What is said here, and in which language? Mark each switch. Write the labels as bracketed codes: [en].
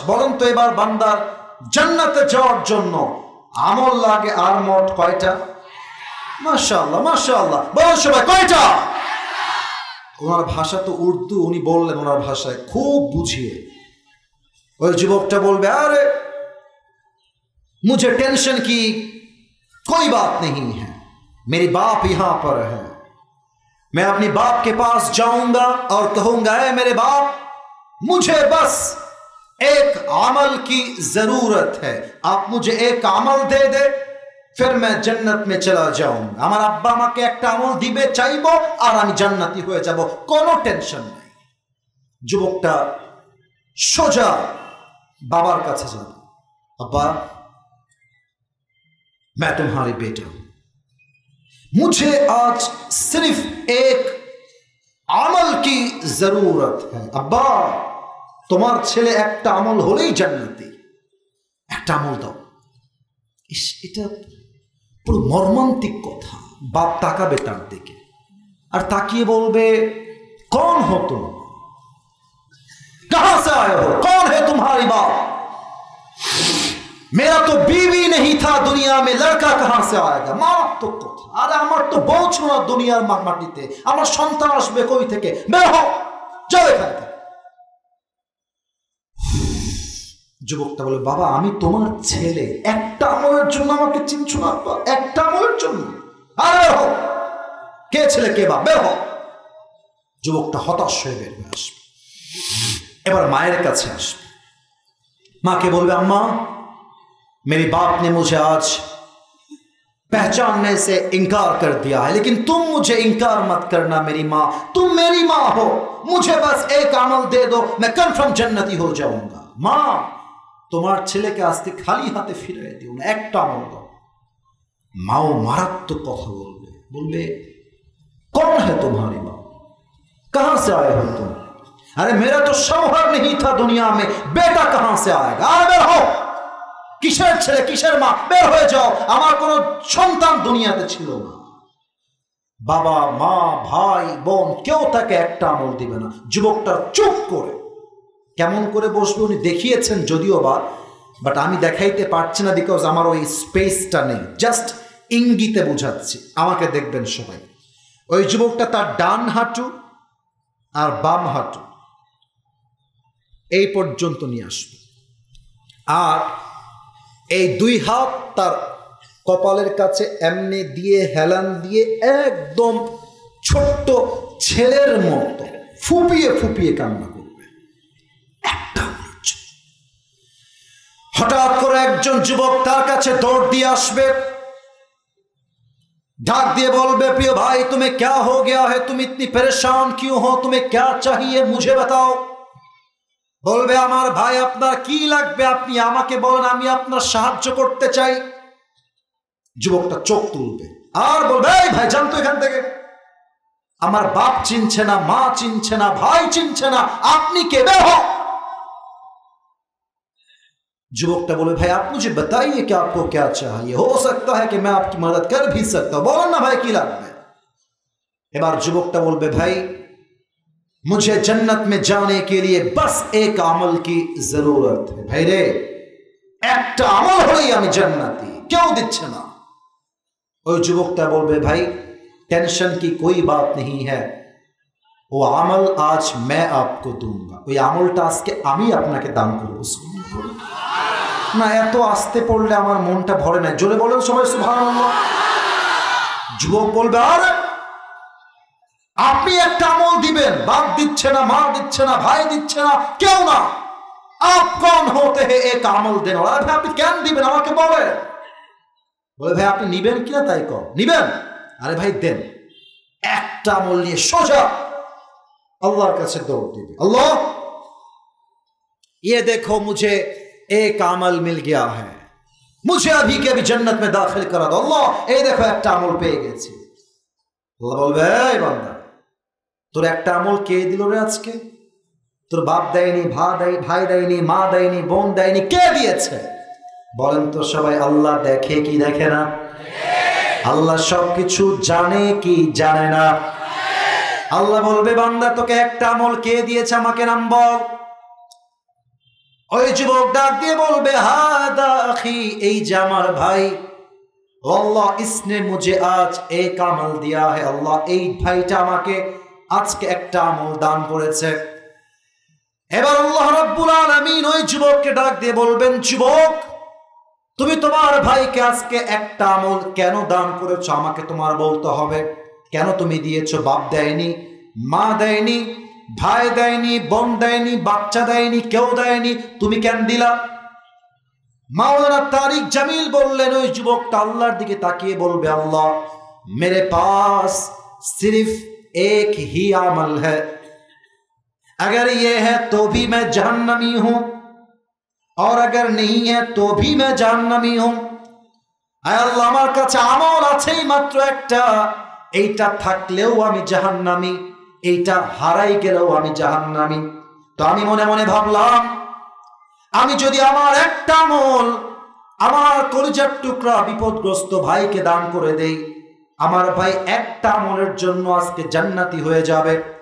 [bn] বলেন তো এবার বান্দার জান্নাতে যাওয়ার জন্য আমল লাগে আর মোট কয়টা? মাশাআল্লাহ মাশাআল্লাহ, বলেন সবাই কয়টা? ওনার ভাষা তো উর্দু, উনি বললেন ওনার ভাষায় খুব বুঝিয়ে। ওই যুবকটা বলবে, আরে [hi] मुझे टेंशन की कोई बात नहीं है, मेरी बाप यहां पर है, मैं अपनी बाप के पास जाऊंगा और कहूंगा, ऐ मेरे बाप, मुझे बस एक अमल की जरूरत है, आप मुझे एक अमल दे दे, फिर मैं जन्नत में चला जाऊंगा। [bn] আমার আব্বা আমাকে একটা আমল দিবে, চাইবো, আর আমি জান্নাতি হয়ে যাব, কোনো টেনশন নাই। যুবকটা সোজা বাবার কাছে যাবে, আব্বা [hi] मैं तुम्हारी बेटा हूं, मुझे आज सिर्फ एक আমল की जरूरत है। [bn] अब्बा তোমার ছেলে একটা আমল হলেই জান্নাতি, একটা আমল দাও। এটা পুরো মর্মান্তিক কথা। বাপ তাকাবে তার দিকে আর তাকিয়ে বলবে [hi] कौन हो तुम, कहां से आए हो, कौन है तुम्हारी बाप? मेरा तो बीवी नहीं था दुनिया में, लड़का कहां से आएगा? [bn] মারাত্মক কথা। আরে আমার তো বউ ছিল না দুনিয়ার মাটিতে, আমার সন্তান আসবে কই থেকে? বের হও, যাও এখান থেকে। যুবকটা বলে বাবা আমি তোমার ছেলে, একটা আমলের জন্য আমাকে চিনছো না? একটা আমলের জন্য? আরে বের হও, কে ছেলে কে বাপ, বের হও। যুবকটা হতাশ হয়ে বের হয়ে আসবে। এবার মায়ের কাছে আসবে, মাকে বলবে [hi] अम्मा मेरे बाप ने मुझे आज पहचानने से इनकार कर दिया है, लेकिन तुम मुझे इनकार मत करना मेरी माँ, तुम मेरी माँ हो, मुझे बस एक अमल दे दो, मैं कन्फर्म जन्नती हो जाऊंगा। [bn] माँ তোমার ছেলেকে আজকে খালি হাতে ফিরিয়ে দিও না, একটা আমল দাও। মাও মারাত্মক কথা বলবে, বলবে [hi] कौन है तुम्हारी माँ, कहां से आए हो तुम? अरे मेरा तो शौहर नहीं था दुनिया में, बेटा कहां से आएगा? अरे बेर हो, [bn] কিসের ছেলে কিসের মা, বের হয়ে যাও, আমার কোনো সন্তান দুনিয়াতে ছিল না। বাবা মা ভাই বোন কেউ তাকে একটা আমল দিবে না। যুবকটা চুপ করে কেমন করে বসবে উনি দেখিয়েছেন যদিও বা, বাট আমি দেখাইতে পারছি না বিকজ আমার ওই স্পেসটা নেই, জাস্ট ইঙ্গিতে বুঝাচ্ছি, আমাকে দেখবেন সবাই। ওই যুবকটা তার ডান হাঁটু আর বাম হাঁটু এই পর্যন্ত নিয়ে আসবে, আর এই দুই হাত তার কপালের কাছে এমনি দিয়ে হেলান দিয়ে একদম ছোট্ট ছেলের মতো ফুপিয়ে ফুপিয়ে কান্না করবে। হঠাৎ করে একজন যুবক তার কাছে দৌড় দিয়ে আসবে, ढाक दिए बोलबे [hi] प्रिय भाई तुम्हें क्या हो गया है, तुम इतनी परेशान क्यों हो, तुम्हें क्या चाहिए मुझे बताओ। [bn] বলবে আমার ভাই আপনার কি লাগবে আপনি আমাকে বলেন, আমি আপনার সাহায্য করতে চাই। যুবকটা চোখ তুলবে আর বলবে এই ভাই জান তো এখান থেকে, আমার বাপ চিনছে না, মা চিনছে না, ভাই চিনছে না, আপনি কে, বের হও। যুবকটা বলে ভাই [hi] आप मुझे बताइए कि आपको क्या चाहिए, हो सकता है कि मैं आपकी मदद कर भी सकता हूं, बोलो ना भाई [bn] की লাগবে। এবার যুবকটা বলবে ভাই [hi] मुझे जन्नत में जाने के लिए बस एक अमल की जरूरत है। [bn] भाई रे একটা আমল হলেই আমি জান্নাতি, কেউ দিচ্ছে না। ওই যুবকটা বলবে ভাই [hi] टेंशन की कोई बात नहीं है, वो अमल आज मैं आपको दूंगा, [bn] ওই আমলটা আজকে আমি আপনাকে দান করব। না এত আস্তে পড়লে আমার মনটা ভরে না, জোরে বলেন সবাই সুবহানাল্লাহ। যুবক বলবে আরে আপনি একটা আমল দিবেন, বাপ দিচ্ছে না, মা দিচ্ছে না, ভাই দিচ্ছে না, কেউ না, [hi] आप कौन होते हैं [bn] एक আমল দেন। আরে ভাই আপনি কেন দিবেন আমাকে বলেন। বলে ভাই আপনি নিবেন কিনা তাই কর, নিবেন? আরে ভাই দেন। একটা আমল নিয়ে সোজা আল্লাহর কাছে দৌড় দিবে, আল্লাহ [hi] ये देखो मुझे एक अमल मिल गया है, मुझे अभी के अभी जन्नत में दाखिल करा दो। [bn] अल्लाह এই দেখো একটা আমল পেয়ে গেছি। আল্লাহ বলবে এই বান্দা তোর একটা আমল কে দিল রে আজকে? তোর বাপ দেয়নি, ভাই দেয়নি, মা দেয়নি, বোন দেয়নি, কে দিয়েছে বলেন তো সবাই? আল্লাহ দেখে কি দেখে না? আল্লাহ সবকিছু জানে কি জানে না? আল্লাহ বলবে বান্দা তোকে একটা আমল কে দিয়েছে আমাকে নাম বল। ওই যুবক ডাক দিয়ে বলবে হাদা আখি, এই যে আমার ভাই, [hi] अल्लाह इसने मुझे आज एक আমল दिया है, [bn] अल्लाह এই ভাইটা আমাকে আজকে একটা আমল দান করেছে। এবার আল্লাহ রাব্বুল আলামিন ওই যুবককে ডাক দিয়ে বলবেন যুবক তুমি তোমার ভাইকে আজকে একটা আমল কেন দান করেছো আমাকে তোমার বলতে হবে। কেন তুমি দিয়েছো? বাপ দেয়নি, মা দেয়নি, ভাই দেয়নি, বোন দেয়নি, বাচ্চা দেয়নি, কেউ দেয়নি, তুমি কেন দিলা? মাওলানা তারিক জামিল বললেন ওই যুবকটা আল্লাহর দিকে তাকিয়ে বলবে আল্লাহ [hi] मेरे पास सिर्फ एक ही अमल है, अगर ये है तो भी मैं जहन्नमी हूं और अगर नहीं है तो भी मैं जहन्नमी हूं। [bn] আয় আল্লাহ, আমার কাছে আমল আছেই মাত্র একটা, এইটা থাকলেও আমি জাহান্নামী, এইটা হারাই গেলেও আমি জাহান্নামী। তো আমি মনে মনে ভাবলাম, আমি যদি আমার একটা আমল আমার কলিজার টুকরা বিপদগ্রস্ত ভাইকে দান করে দেই, আমার ভাই একটা আমলের জন্য আজকে জান্নাতি হয়ে যাবে।